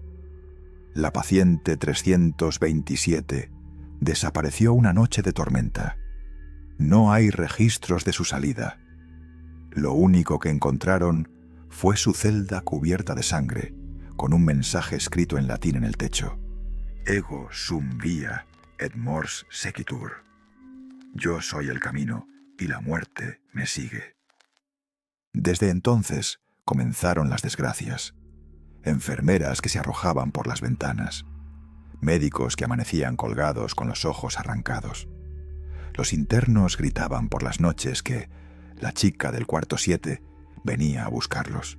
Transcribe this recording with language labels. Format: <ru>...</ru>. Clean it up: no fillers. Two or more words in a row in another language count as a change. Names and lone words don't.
<es>La paciente 327 desapareció una noche de tormenta. No hay registros de su salida. Lo único que encontraron fue su celda cubierta de sangre, con un mensaje escrito en latín en el techo:</es> <la>Ego sum via et mors sequitur.</la> <es>Yo soy el camino, y la muerte me sigue. Desde entonces comenzaron las desgracias. Enfermeras que se arrojaban por las ventanas, médicos que amanecían colgados con los ojos arrancados. Los internos gritaban por las noches que la chica del cuarto 7 venía a buscarlos.</es>